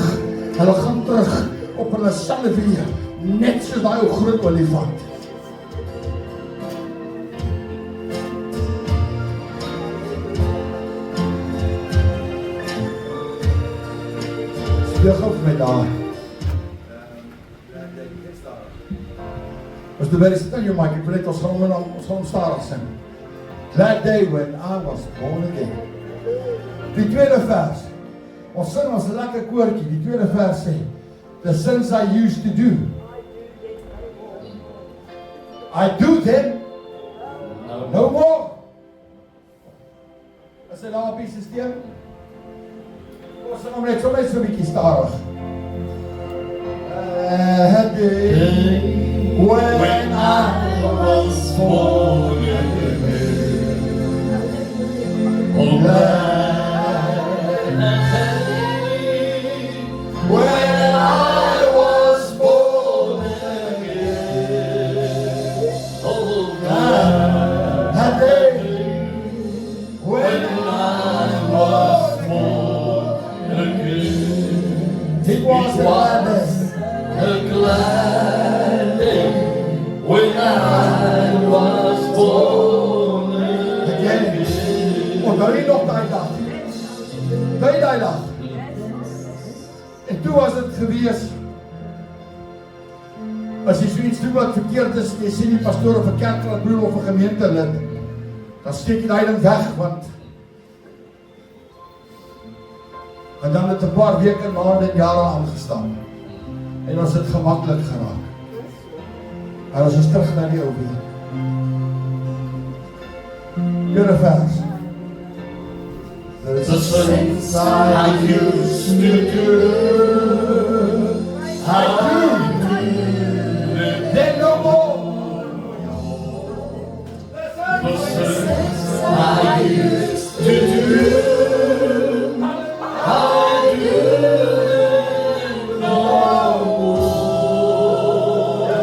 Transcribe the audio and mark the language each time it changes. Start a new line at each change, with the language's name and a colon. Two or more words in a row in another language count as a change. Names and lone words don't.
Afrikaans: Hulle gaan terug op hulle selfe weer. Net soos daai ou groot olifant. Speel gou vir my daar.
English: As the very
Afrikaans: stel jou mic, ek wil net ons gaan stadig sing.
English: That day when I was born again.
Afrikaans: Die tweede vers. Ons sing ons lekker koortjie. Die tweede vers sê,
English: the sins I used to do, I do them no more.
Afrikaans: Is dit daar op die systeem? Ons sing net so 'n bietjie stadig.
English: That day when I was born again, oh that day when I was born again, oh that day when I was born again, it was a glad day when I was born again.
Afrikaans: Onthou jy nog daai dag? Daai dag. En toe was dit gewees, as jy so iets doen wat verkeerd is, jy sien die pastoor of 'n kerkraadbroer of 'n gemeentelid, dan steek jy daai ding weg, want en dan het 'n paar weke, maande en jare aangestaan. En ons het gemaklik geraak. En ons is terug na die ou weer. Tweede vers.
English: The sins I used to do, I do them no more. The sins I used to do, I do them no more.